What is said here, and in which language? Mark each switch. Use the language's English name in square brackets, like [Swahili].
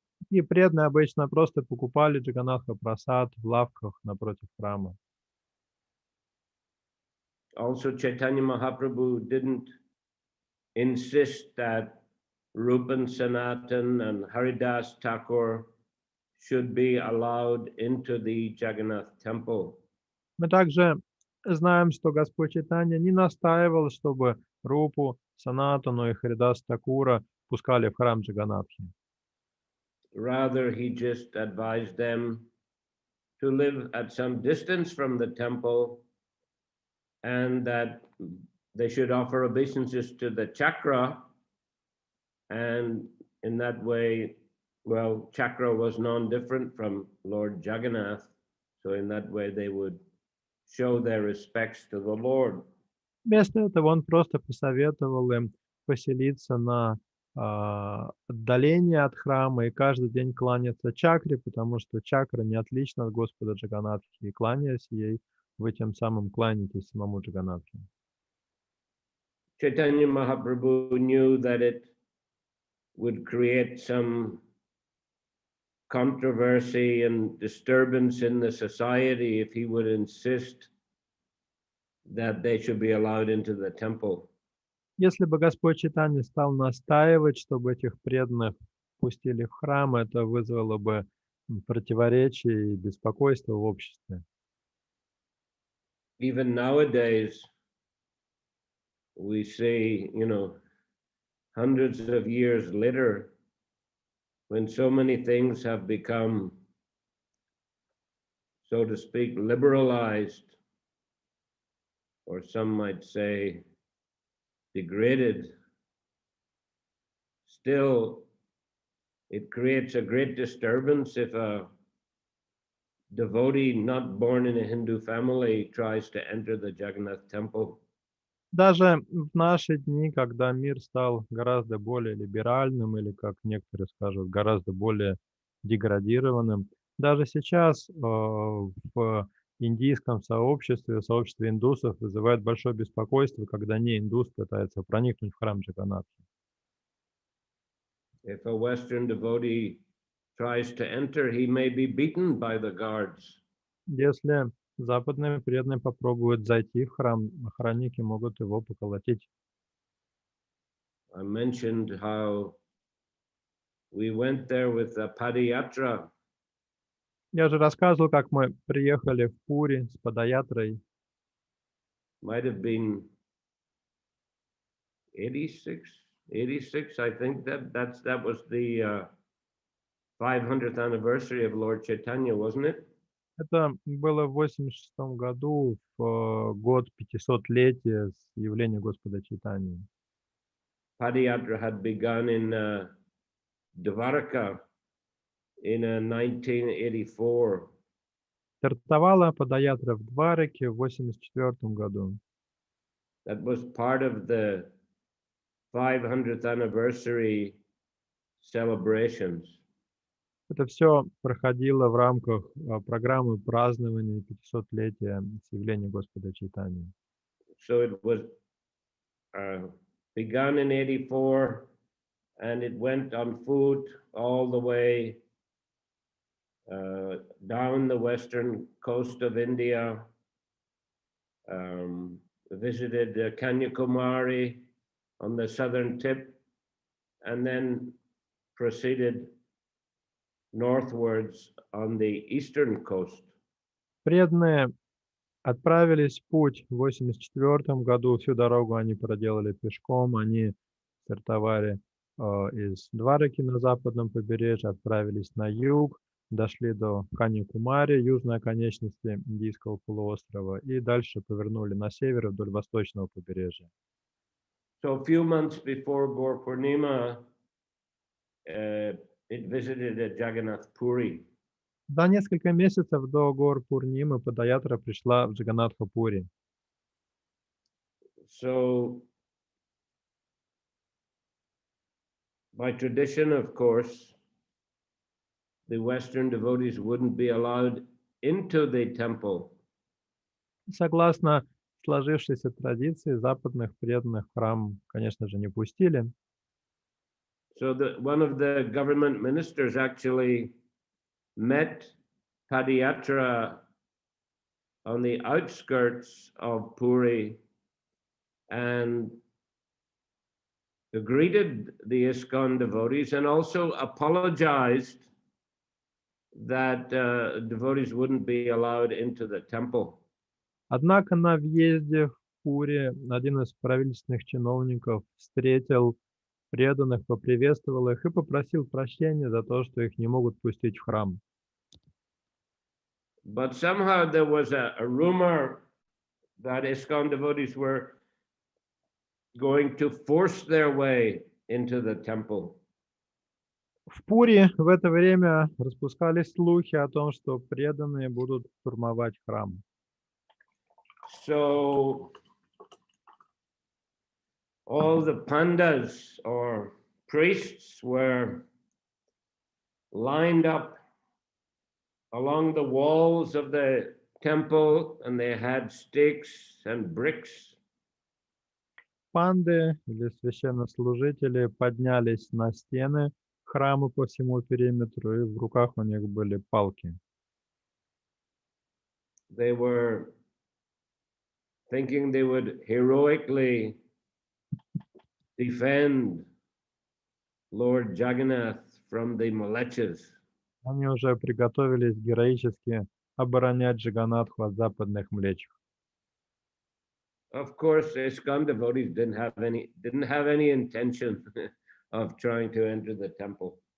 [Russian] И преданные обычно просто покупали Джаганатха прасад в лавках напротив храма. [English] Also, Chaitanya Mahaprabhu didn't insist that Rupan Sanatan and Haridas Thakur should be allowed into the Jagannath temple. [Russian] Мы также знаем, что Господь Чайтанья не настаивал, чтобы Рупу, Санатану и Харидас Такура пускали в храм Джаганатхи. [English] Rather, he just advised them to live at some distance from the temple and that they should offer obeisances to the chakra, and in that way well, Chakra was non-different from Lord Jagannath. So in that way, they would show their respects to the Lord. [Russian] Вместо этого он просто посоветовал им поселиться на отдалении от храма и каждый день кланяться чакре, потому что чакра не отлична от Господа Джаганатхи, и кланяясь ей, вы тем самым кланяетесь самому Джаганатхи. [English] Chaitanya Mahaprabhu knew that it would create some controversy and disturbance in the society if he would insist that they should be allowed into the temple. [Russian] Если бы Господь Чайтанья стал настаивать, чтобы этих преданных пустили в храм, это вызвало бы противоречие и беспокойство в обществе. [English] Even nowadays, we see, hundreds of years later, when so many things have become, so to speak, liberalized, or some might say degraded, still it creates a great disturbance if a devotee not born in a Hindu family tries to enter the Jagannath temple. [Russian] Даже в наши дни, когда мир стал гораздо более либеральным или, как некоторые скажут, гораздо более деградированным, даже сейчас в индийском сообществе, сообществе индусов вызывает большое беспокойство, когда не индус пытается проникнуть в храм Джаганнатхи. [English] If a Western devotee tries to enter, he may be beaten by the guards. [Russian] Если западные преданные попробуют зайти в храм, охранники могут его поколотить. [English] I mentioned how we went there with a padayatra. [Russian] Я же рассказывал, как мы приехали в Пури с падаятрой. [English] Might have been 86, I think that was the 500th anniversary of Lord Chaitanya, wasn't it? [Russian] Это было в 86 году, в год 500-летия с явления Господа Чайтаньи. [English] Padayatra had begun in Dvaraka in 1984. [Russian] Стартовала падаятра в Двараке в 1984 году. [English] That was part of the 500th anniversary celebrations. [Russian] Это все проходило в рамках программы празднования 500-летия с явления Господа Чайтаньи. [English] So it was begun in 84, and it went on foot all the way down the western coast of India, visited Kanyakumari on the southern tip, and then proceeded northwards on the eastern coast. [Russian] Преданные отправились в путь в 1984 году. Всю дорогу они проделали пешком. Они стартовали из Двараки на западном побережье, отправились на юг, дошли до Каньякумари, южной оконечности Индийского полуострова, и дальше повернули на север вдоль восточного побережья. [English] So a few months before Gaur Purnima, it visited Jagannath Puri. [Russian] За несколько месяцев до гор Пурнимы падаятра пришла в Джаганнатха-Пури. [English] So by tradition, of course, the Western devotees wouldn't be allowed into the temple. [Russian] Согласно сложившейся традиции, западных преданных в храм, конечно же, не пустили. [English] So one of the government ministers actually met Padayatra on the outskirts of Puri and greeted the ISKCON devotees and also apologized that devotees wouldn't be allowed into the temple. [Russian] Однако на въезде в Пури один из правительственных чиновников встретил преданных, поприветствовал их и попросил прощения за то, что их не могут пустить в храм. [English] But somehow there was a rumor that ISKCON devotees were going to force their way into the temple. [Russian] В Пури в это время распускались слухи о том, что преданные будут штурмовать храм. [English] So all the pandas or priests were lined up along the walls of the temple, and they had stakes and bricks. [Russian] Панды или священнослужители поднялись на стены храма по всему периметру, и в руках у них были палки. [English] They were thinking they would heroically defend Lord Jagannath from the Malechas. [Russian] Они уже приготовились героически оборонять Джаганнатху от западных млечих. [English] Of course, ISKCON devotees didn't have any intention of trying to enter the temple.